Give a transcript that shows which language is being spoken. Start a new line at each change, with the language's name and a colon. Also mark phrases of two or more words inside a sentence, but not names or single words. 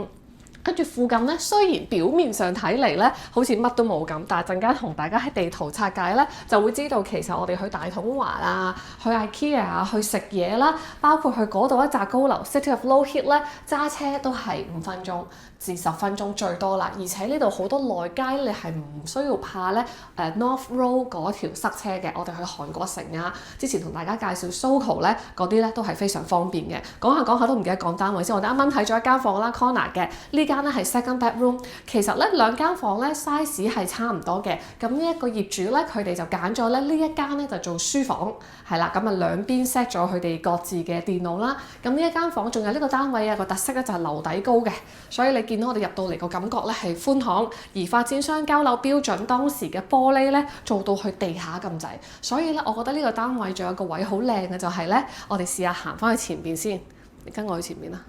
Cantonese: 跟住附近咧，雖然表面上睇嚟咧好似乜都冇咁，但係陣間同大家喺地圖拆解咧，就會知道其實我哋去大統華啊、去 IKEA 啊、去食嘢啦，包括去嗰度一紮高樓 City of Low Heath 咧，揸車都係5分鐘至10分鐘最多啦。而且呢度好多內街，你係唔需要怕咧North Road 嗰條塞車嘅。我哋去韓國城啊，之前同大家介紹 Soho 咧嗰啲咧都係非常方便嘅。講下都唔記得講單位先。我哋啱啱睇咗一間房啦 ，Corner 嘅呢間咧係
English: second bedroom，
Cantonese: 其實咧2間房咧 size 係差唔多嘅。咁呢一個業主咧，佢哋就揀咗咧呢一間咧就做書房，係啦。咁啊兩邊 set 咗佢哋各自嘅電腦啦。咁呢一間房仲有呢個單位個特色咧就係樓底高嘅，所以你見到我哋入到嚟個感覺咧係寬敞，而發展商交樓標準當時嘅玻璃咧做到去地下咁滯，所以咧我覺得呢個單位仲有個位好靚嘅就係咧，我哋試下行翻去前邊先，你跟我去前面啦。